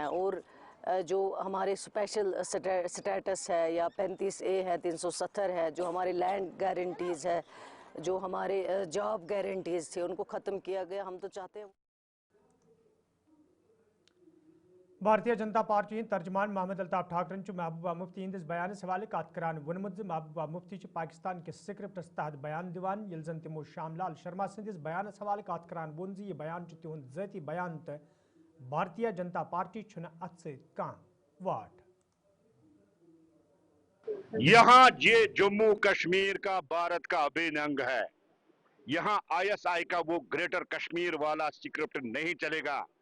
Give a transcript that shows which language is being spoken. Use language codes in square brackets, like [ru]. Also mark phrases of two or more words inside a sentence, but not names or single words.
[hi] और जो हमारे [en] special status [hi] है या 35A है, 370 है, जो हमारे [en] land guarantees [hi] है, जो हमारे [en] job guarantees [hi] थे, उनको ख़त्म किया गया। हम तो चाहते हैं [ks] भारतीय जनता पार्टी तर्जमान मोहम्मद अल्ताफ ठाकरन महबूबा मुफ्ती हंदिस बयान हवाले कत करान वोनमुत महबूबा मुफ्ती पाकिस्तान के स्क्रिप्टस तहत बयान दिवान, यल जन तिमो श्यामलाल शर्मा सदिस बयान हवाले कत करान वोन यह बयान तिहुंद ज़ाती बयान तो भारतीय जनता पार्टी अत सत वाट। [hi] यहाँ ये जम्मू कश्मीर का भारत का अभिन्न अंग है। यहाँ आईएसआई का वो ग्रेटर कश्मीर वाला स्क्रिप्ट नहीं चलेगा।